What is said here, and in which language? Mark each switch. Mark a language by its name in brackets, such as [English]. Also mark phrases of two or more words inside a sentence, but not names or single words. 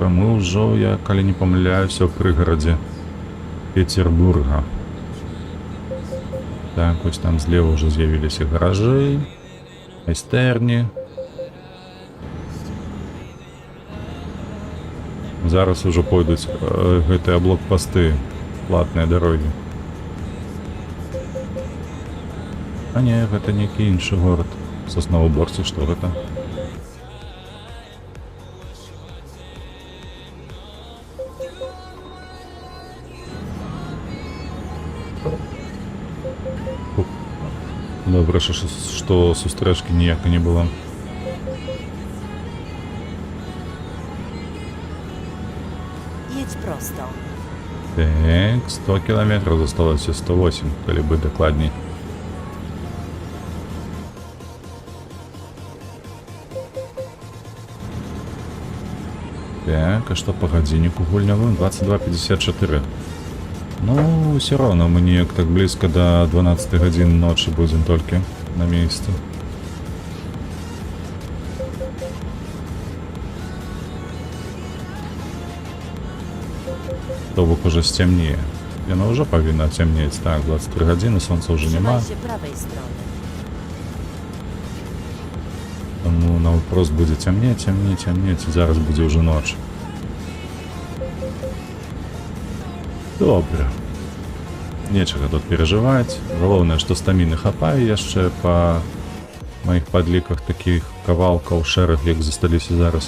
[Ukrainian] Ми вже, я коли не помиляюся, в пригороді. Петербурга. Так, ось там злева уже з'явилися гаражи, майстерні. [Belarusian] Зараз уже пойдуть гэтыя блокпосты, платныя дорогі. А не, гэта некі іншы горад. Сосновоборцы, што гэта? Добре, што сустрэчкі ніякай не было. [Polish] Jedź prosto. [Belarusian] Так, 100 километров, засталося 108, калі бы дакладней. Так, а што па гадзінніку гульнявым? 22:54. Ну, [Russian] все равно мы неяк так близко до 12 гадзін ночи будем толькі на месте. [Belarusian] То бок уже стемнее. Яно уже павінна цямнець. Так, 23 гадзіны, сонца уже нема. [Polish] Trzymaj się prawej strony. [Belarusian] Тому наўпрост будзе цямнець, і зараз будзе уже ноч. [Ukrainian] Добре. [Belarusian] Нечага тут перажываць. Галоўнае, што стаміны хапае яшчэ па маіх падліках такіх кавалкаў шэраг, як засталіся зараз.